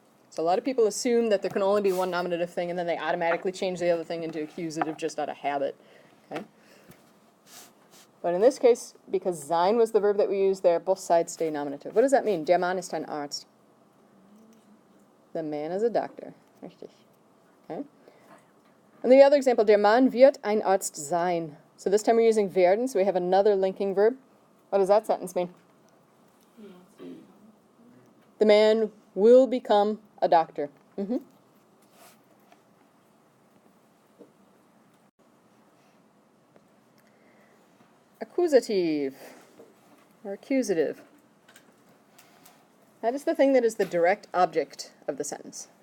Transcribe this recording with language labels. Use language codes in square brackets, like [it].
[en] So a lot of people assume that there can only be one nominative thing and then they automatically change the other thing into accusative just out of habit. Okay. But in this case, because sein was the verb that we used there, both sides stay nominative. What does that mean? [de] Der Mann ist ein Arzt. [en] The man is a doctor. [de] Richtig. [en] Okay. And the other example, [de] der Mann wird ein Arzt sein. [en] So this time we're using werden, so we have another linking verb. What does that sentence mean? The man will become a doctor. Accusative, or accusative. That is the thing that is the direct object of the sentence.